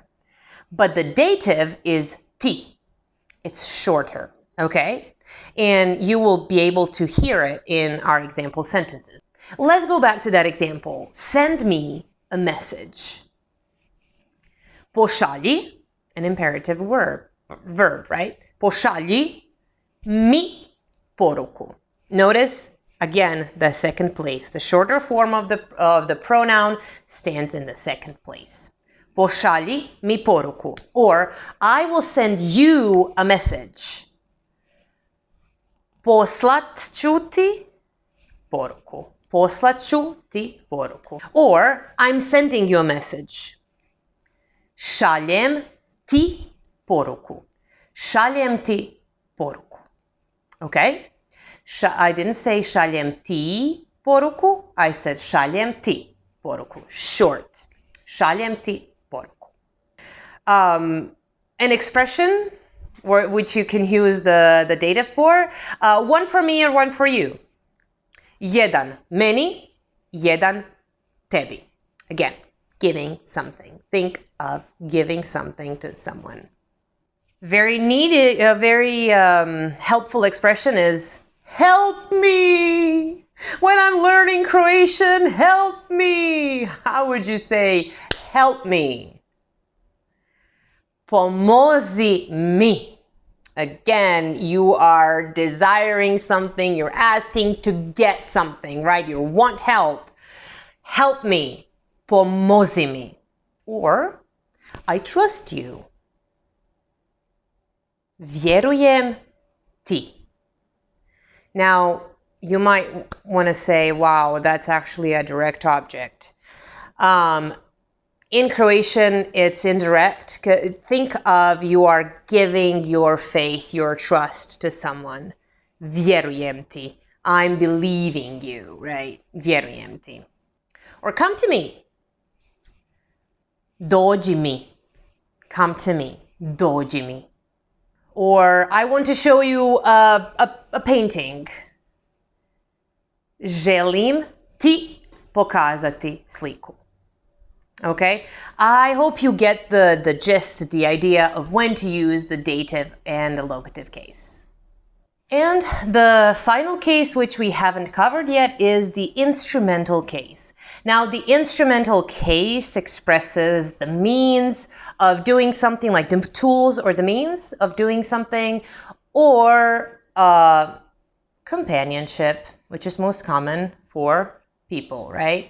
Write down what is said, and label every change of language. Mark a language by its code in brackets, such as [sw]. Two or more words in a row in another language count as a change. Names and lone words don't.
[en] But the dative is ti. It's shorter, okay? And you will be able to hear it in our example sentences. Let's go back to that example. Send me a message. Pošalji, an imperative verb, right? [hr] Pošalji mi poruku. [en] Notice, again, the second place. The shorter form of the pronoun stands in the second place. [hr] Pošalji mi poruku. [en] Or, I will send you a message. [hr] Poslat ću ti poruku. Poslat ću ti poruku. [en] Or, I'm sending you a message. [hr] Šaljem ti poruku. Šaljem ti poruku. [en] Okay? I didn't say [hr] šaljem ti poruku. [en] I said [hr] šaljem ti poruku. [en] Short. [hr] Šaljem ti poruku. [en] An expression which you can use the dative for. One for me and one for you. [hr] Jedan meni, jedan tebi. [en] Again, giving something. Think of giving something to someone. Very needed, very helpful expression is help me. When I'm learning Croatian, help me. How would you say help me? [hr] Pomozi mi. [en] Again, you are desiring something, you're asking to get something, right? You want help. Help me. [hr] Pomozi mi. [en] Or, I trust you. [hr] Vjerujem ti. [en] Now, you might want to say, wow, that's actually a direct object. In Croatian, it's indirect. Think of you are giving your faith, your trust to someone. [hr] Vjerujem ti. [en] I'm believing you, right? [hr] Vjerujem ti. [en] Or come to me. [hr] Dođi mi. [en] Come to me. [hr] Dođi mi. [en] Or I want to show you a painting. [hr] Želim ti pokazati sliku. [en] Okay? I hope you get the gist, the idea of when to use the dative and the locative case. And the final case, which we haven't covered yet, is the instrumental case. Now, the instrumental case expresses the means of doing something, like the tools or the means of doing something, or companionship, which is most common for people, right?